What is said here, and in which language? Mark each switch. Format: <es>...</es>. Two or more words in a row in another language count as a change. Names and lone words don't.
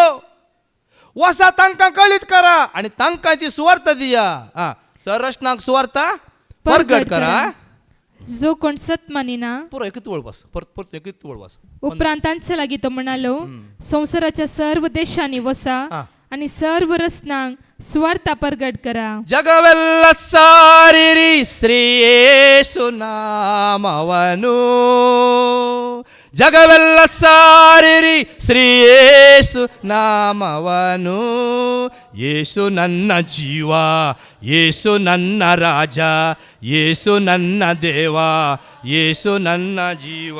<kok>वसा तांकां कळीत करा आणि तांकां ती सुवार्ता दिया. सररचनाक सुवार्ता परगट करा. जो कोण सत मानिना पुरो एकच वळवास परत एकच वळवास. उपरांत तांचे लागीं तो म्हणालो संवसाराच्या सर्व देशांनी वसा आणि सर्व रस्त्यांक सुवार्ता परगट करा.</kok> <kn>ಜಗವೆಲ್ಲ ಸಾರಿರಿ ಶ್ರೀ ಯೇಸು ನಾಮವನು. ಜಗವೆಲ್ಲ ಸಾರಿರಿ ಶ್ರೀ ಯೇಸು ನಾಮವನು. ಯೇಸು ನನ್ನ ಜೀವ, ಯೇಸು ನನ್ನ ರಾಜ, ಯೇಸು ನನ್ನ ದೇವ, ಯೇಸು ನನ್ನ ಜೀವ.</kn>